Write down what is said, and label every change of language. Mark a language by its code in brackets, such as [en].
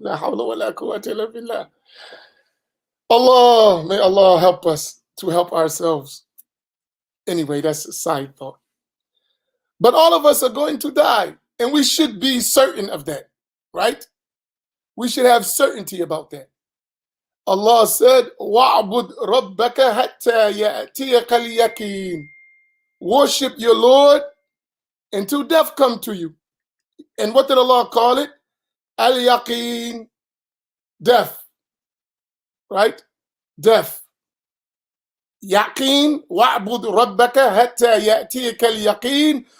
[ar] La hawla wa la quwwata illa billah. [en] Allah, may Allah help us to help ourselves. Anyway, that's a side thought. But all of us are going to die, and we should be certain of that, right? We should have certainty about that. [ar] Allah said, وَعْبُدْ رَبَّكَ حَتَّى يَأْتِيَكَ الْيَقِينُ. [en] Worship your Lord until death come to you. And what did Allah call it? Al-Yaqeen, death. right? Death. [ar] Yaqeen, wa'bud rabbaka hatta ya'tiyaka al-yaqeen.